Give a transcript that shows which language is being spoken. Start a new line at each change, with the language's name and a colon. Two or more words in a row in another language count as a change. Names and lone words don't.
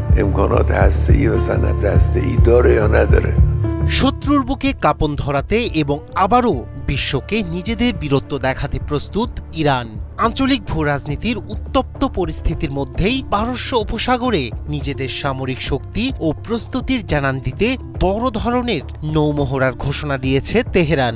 Persian: امکانات هسته‌ای و صنعت هسته‌ای داره یا نداره.
Bangla: শত্রুর বুকে কাঁপন ধরাতে এবং আবারও বিশ্বকে নিজেদের বীরত্ব দেখাতে প্রস্তুত ইরান। আঞ্চলিক ভূরাজনীতির উত্তপ্ত পরিস্থিতির মধ্যেই পারস্য উপসাগরে নিজেদের সামরিক শক্তি ও প্রস্তুতির জানান দিতে বড় ধরনের নৌমহড়ার ঘোষণা দিয়েছে তেহরান।